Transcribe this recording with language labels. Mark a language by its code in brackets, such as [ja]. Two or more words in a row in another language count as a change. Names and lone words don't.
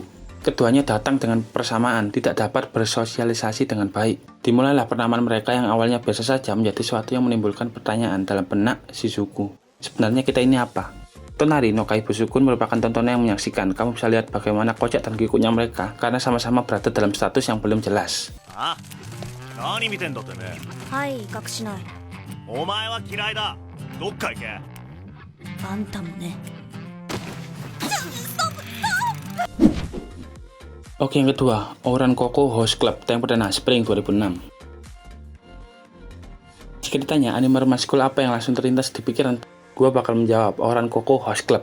[id] Keduanya datang dengan persamaan, tidak dapat bersosialisasi dengan baik. Dimulailah pertemuan mereka yang awalnya biasa saja menjadi sesuatu yang menimbulkan pertanyaan dalam benak Shizuku. Sebenarnya kita ini apa? Tonari no Kaibutsu-kun merupakan tontonan yang menyaksikan. Kamu bisa lihat bagaimana kocak dan kikuknya mereka karena sama-sama berada dalam status yang belum jelas. [ja] 何見てんだってね。はい、隠しない。お前は嫌いだ。どっか行け。あんたもね。 [id] Oke, yang kedua, Ouran Koko Host Club, tayang perdana Spring 2006. Jika ditanya [en] anime romance school [id] apa yang langsung terlintas di pikiran, gua bakal menjawab Ouran Koko Host Club.